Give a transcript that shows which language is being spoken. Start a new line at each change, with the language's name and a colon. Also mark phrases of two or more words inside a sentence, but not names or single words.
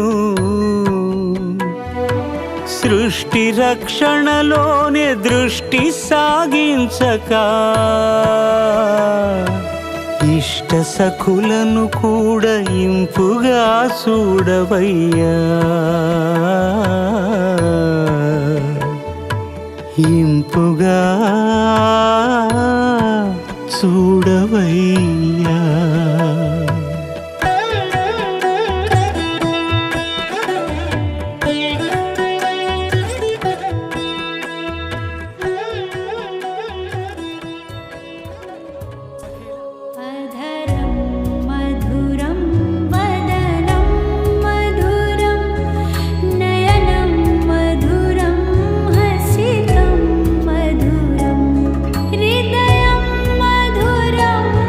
Telugu: సృష్టి రక్షణలోనే దృష్టి సాగించక ఇష్ట సఖులను కూడా ఇంపుగా చూడవయ్యా ఇంపుగా చూడవయ్యా
Sanskrit: अधरं मधुरं वदनं मधुरं नयनं मधुरं हसितं मधुरं हृदयं मधुरं